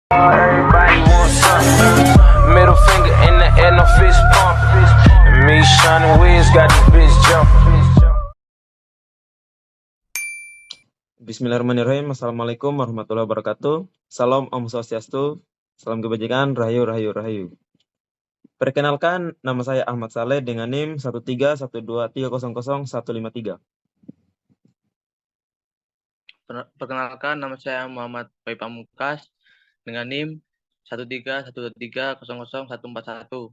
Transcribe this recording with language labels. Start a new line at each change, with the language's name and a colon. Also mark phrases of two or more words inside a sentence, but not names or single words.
English: Everybody wants something. Middle finger in the air, no fist pump. And me, Shawnee Wiz, got this bitch jumping.
Arabic: بسم الله الرحمن الرحيم. السلام عليكم ورحمة الله وبركاته.
Indonesian: Salam
Balinese: Om Swastiastu.
Indonesian: Salam kebajikan, rahayu, rahayu, rahayu. Perkenalkan, nama saya Ahmad Saleh dengan NIM 13123000153. Perkenalkan, nama saya Muhammad Pai Pamungkas dengan NIM 131300141.